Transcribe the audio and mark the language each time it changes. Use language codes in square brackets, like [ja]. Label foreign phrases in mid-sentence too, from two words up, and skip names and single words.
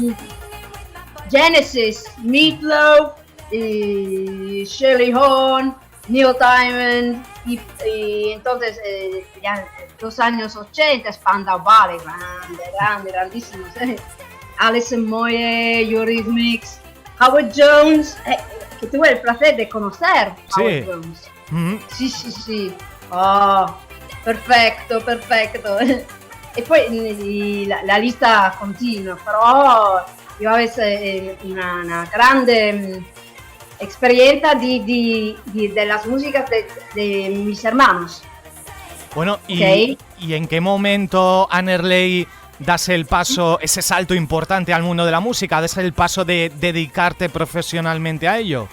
[es] Genesis, Meatloaf, Shirley Horn, Neil Diamond, y entonces ya los años 80, Spandau Ballet, grandísimos. Alison Moyet, Eurythmics, Howard Jones, que tuve el placer de conocer. Sí. Howard Jones. Sí. Oh, perfecto. [it] E poi la lista continua, però io avevo una grande [es] experiencia de las músicas de mis hermanos. Bueno, Okay. ¿Y en qué momento, Annerley, das el paso, ese salto importante al mundo de la música, das el paso de dedicarte profesionalmente a ello?